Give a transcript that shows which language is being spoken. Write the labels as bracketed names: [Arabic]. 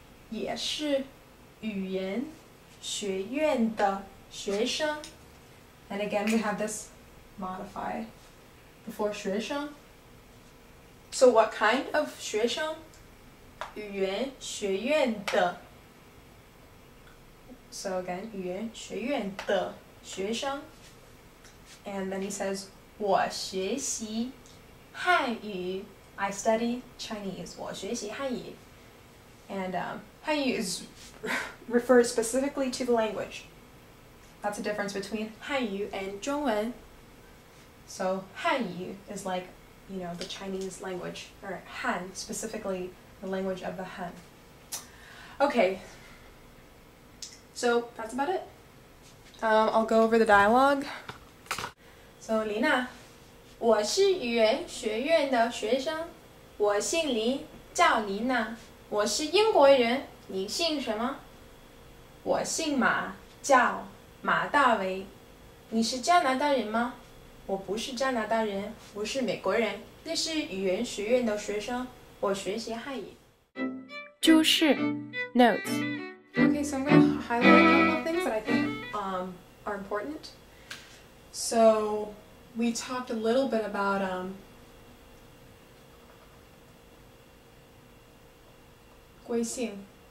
[Chinese] 也是语言学院的学生. [English] And again we have this modified before 学生. So what kind of [Chinese] 学生? 语言学院的. [English] So again, [Chinese] 语言学院的学生. [English] And then he says, [Chinese] 我学习汉语. [English] I study Chinese. [Chinese] 我学习汉语. [English] And 汉语 is refers specifically to the language. That's the difference between 汉语 and 中文. So 汉语 is like, you know, the Chinese language, or Han, specifically the language of the Han. Okay, so that's about it. I'll go over the dialogue. So Lina, [Chinese] 我是语言学院的学生，我姓林，叫林娜，我是英国人，你姓什么？我姓马，叫马大为，你是加拿大人吗？我不是加拿大人，我是美国人，这是语言学院的学生，我学习汉语。注释 [English] Notes Okay, so I'm going to highlight a couple of things that I think are important. So we talked a little bit about 微信.